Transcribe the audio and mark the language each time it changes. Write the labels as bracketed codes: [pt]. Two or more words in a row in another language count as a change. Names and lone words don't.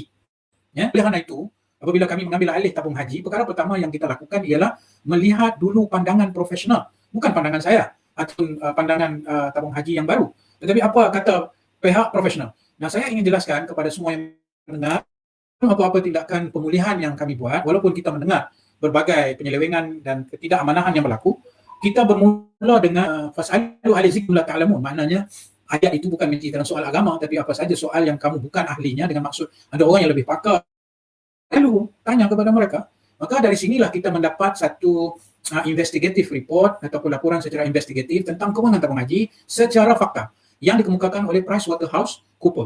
[ms] Ya, oleh kerana itu, apabila kami mengambil alih tabung haji, perkara pertama yang kita lakukan ialah melihat dulu pandangan profesional, bukan pandangan saya ataupun pandangan tabung haji yang baru, tetapi apa kata pihak profesional. Nah, saya ingin jelaskan kepada semua yang mendengar apa-apa tindakan pemulihan yang kami buat, walaupun kita mendengar berbagai penyelewengan dan ketidakamanan yang berlaku, kita bermula dengan [ar] فاسألوا أهل الذكر لا تعلمون. [ms] Maknanya ayat itu bukan menceritakan soal agama, tapi apa saja soal yang kamu bukan ahlinya, dengan maksud ada orang yang lebih pakar, lalu tanya kepada mereka. Maka dari sinilah kita mendapat satu [en] investigative report [ms] ataupun laporan secara investigatif tentang kewangan tabung haji secara fakta yang dikemukakan oleh PricewaterhouseCoopers.